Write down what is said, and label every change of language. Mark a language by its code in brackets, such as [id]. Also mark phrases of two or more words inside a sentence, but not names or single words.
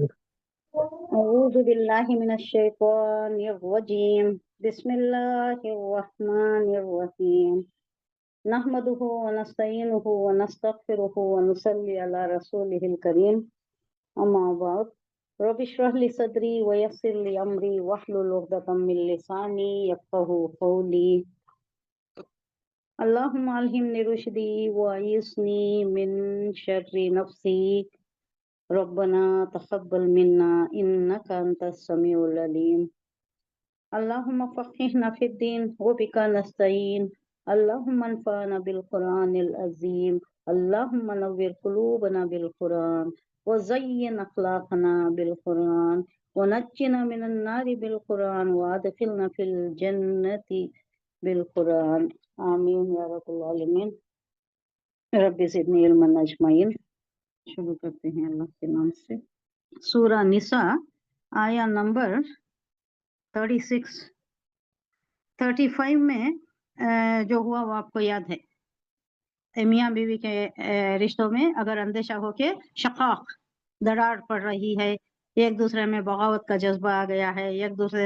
[ar] أعوذ بالله من الشيطان الرجيم. بسم الله الرحمن الرحيم. نحمده ونستعينه ونستغفره ونصلي على رسوله الكريم. أما بعد. رب اشرح لي صدري ويسر لي أمري واحلل عقدة من لساني يفقهوا قولي. اللهم ألهمني رشدي وأعذني من شر نفسي. ربنا تقبل منا إنك أنت السميع العليم. اللهم فقهنا في الدين وبك نستعين. اللهم انفعنا بالقرآن العظيم. اللهم نور قلوبنا بالقرآن وزين أخلاقنا بالقرآن ونجنا من النار بالقرآن وأدخلنا في الجنة بالقرآن. آمين يا رب العالمين. رب زدني علما أجمعين. [ur] شروع کرتے ہیں اللہ کے نام سے۔ سورہ نساء آیت نمبر 35 میں جو ہوا وہ آپ کو یاد ہے. میاں بیوی کے رشتوں میں اگر اندیشہ ہو کہ شقاق دراڑ پڑ رہی ہے، ایک دوسرے میں بغاوت کا جذبہ آ گیا ہے، ایک دوسرے